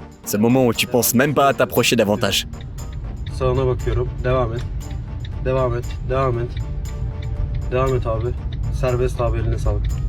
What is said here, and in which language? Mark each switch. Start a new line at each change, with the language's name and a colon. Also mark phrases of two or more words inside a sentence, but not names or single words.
French: C'est le moment où tu penses même pas à t'approcher davantage.
Turkish: Sağına bakıyorum. Devam et. Devam et. Devam et. Devam et abi. Serbest abi, eline sağlık.